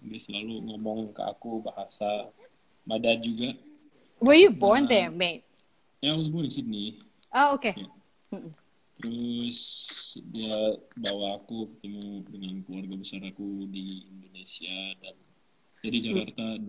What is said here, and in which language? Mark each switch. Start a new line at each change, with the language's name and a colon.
Indonesian: Dia selalu ngomong ke aku bahasa.
English: My dad juga. Were you born there, mate? Yeah, I was born in Sydney. Oh, okay. Yeah.
Indonesian: Terus dia bawa aku ketemu dengan keluarga besar aku di Indonesia dan jadi Jakarta dan